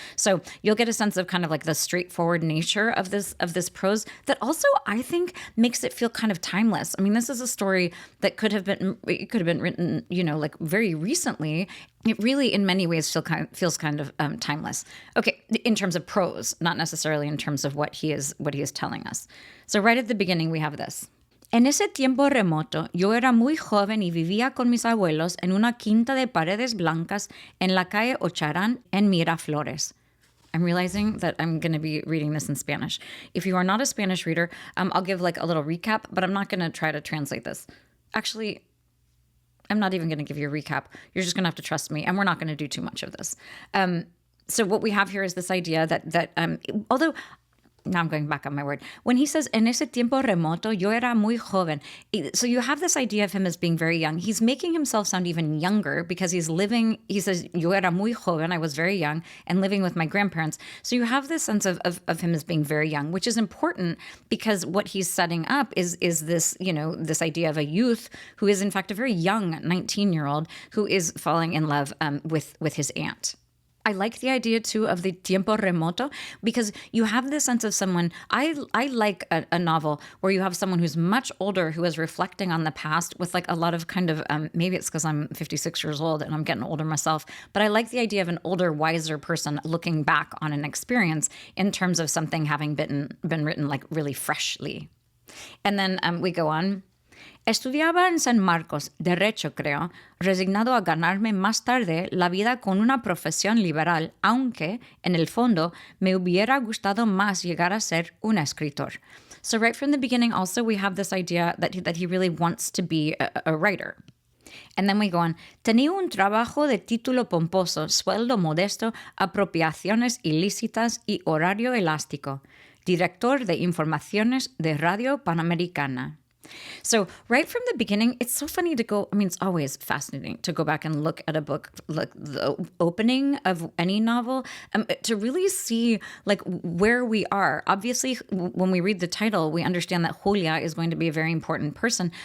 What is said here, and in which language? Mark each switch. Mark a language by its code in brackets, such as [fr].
[en] So you'll get a sense of kind of like the straightforward nature of this prose that also I think makes it feel kind of timeless. I mean, this is a story that could have been written, like very recently. It really, in many ways, feels kind of timeless. Okay, in terms of prose, not necessarily in terms of what he is telling us. So right at the beginning, we have this. [es] En ese tiempo remoto, yo era muy joven y vivía con mis abuelos en una quinta de paredes blancas en la calle Ocharán en Miraflores. [en] I'm realizing that I'm going to be reading this in Spanish. If you are not a Spanish reader, I'll give like a little recap, but I'm not going to try to translate this. Actually, I'm not even going to give you a recap. You're just going to have to trust me, and we're not going to do too much of this. So what we have here is this idea that although... Now I'm going back on my word. When he says, [es] en ese tiempo remoto, yo era muy joven. [en] So you have this idea of him as being very young. He's making himself sound even younger because he says, [es] yo era muy joven, [en] I was very young, and living with my grandparents. So you have this sense of him as being very young, which is important because what he's setting up is this, this idea of a youth who is in fact a very young 19-year-old who is falling in love with his aunt. I like the idea, too, of the tiempo remoto because you have this sense of someone. I like a novel where you have someone who's much older who is reflecting on the past with like a lot of kind of, maybe it's because I'm 56 years old and I'm getting older myself, but I like the idea of an older, wiser person looking back on an experience in terms of something having been written like really freshly. And then we go on. [es] Estudiaba en San Marcos, derecho creo, resignado a ganarme más tarde la vida con una profesión liberal, aunque, en el fondo, me hubiera gustado más llegar a ser un escritor. [en] So right from the beginning also we have this idea that he really wants to be a writer. And then we go on, [es] tenía un trabajo de título pomposo, sueldo modesto, apropiaciones ilícitas y horario elástico. Director de informaciones de Radio Panamericana. [en] So right from the beginning, it's so funny to go, it's always fascinating to go back and look at a book, like the opening of any novel, to really see like where we are. Obviously, when we read the title, we understand that Julia is going to be a very important person.